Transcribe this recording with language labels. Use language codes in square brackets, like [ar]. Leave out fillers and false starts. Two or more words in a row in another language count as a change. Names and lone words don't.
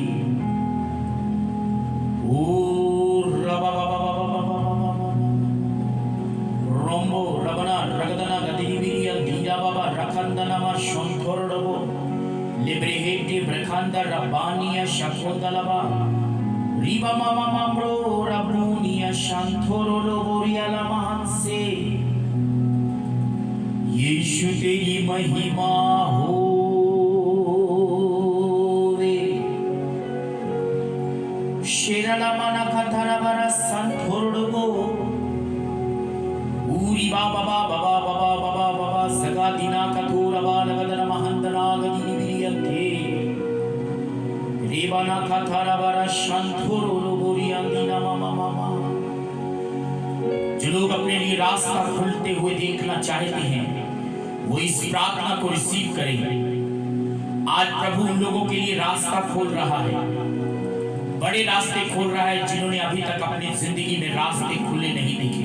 [hi] ओ रबा बाबा बाबा रोंबो रबना रगदना गदिरी बिरियन धीरा बाबा रखंदना मा शंथोरडबो लिब्रेहेटे ब्रखंद रब्बानिया शकोंदलबा रिबा मामा मामरो रब्बुनिया शंथोरडो बोरियाला महंसे यीशु तेरी महिमा हो शेरला मना खतरा बरा संथोरडबो ऊरी बाबा बाबा बाबा बाबा बाबा सगा दिना कथोरा बालगदना महंदना गदिनी बिरियंथे रेबाना खतरा बरा संथोरडो बोरियांदिना मामा मामा। जो लोग अपने लिए रास्ता खुलते हुए देखना चाहते हैं वो इस प्रार्थना को रिसीव करें। आज प्रभु उन लोगों के लिए रास्ता खोल रहा है, बड़े रास्ते खोल रहा है जिन्होंने अभी तक अपनी जिंदगी में रास्ते खुले नहीं देखे।